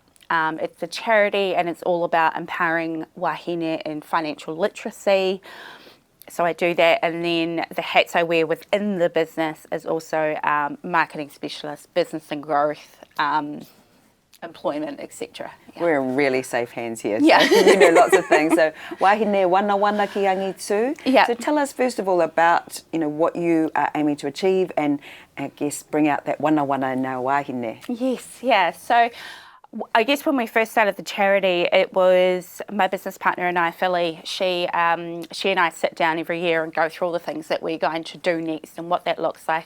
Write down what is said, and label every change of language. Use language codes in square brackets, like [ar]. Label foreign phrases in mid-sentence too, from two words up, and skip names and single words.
[en] It's a charity and it's all about empowering wahine in financial literacy. So I do that, and then the hats I wear within the business is also marketing specialist, business and growth, employment, etc. Yeah. We're in really safe hands here. Yeah. So you know lots of things. [mi] So wahine wana ki angi tū. [en] Yeah. So tell us first of all about what you are aiming to achieve, and I guess bring out that wana in our wahine. Yes, yeah. So I guess when we first started the charity, it was my business partner and I, Philly. She and I sit down every year and go through all the things that we're going to do next and what that looks like.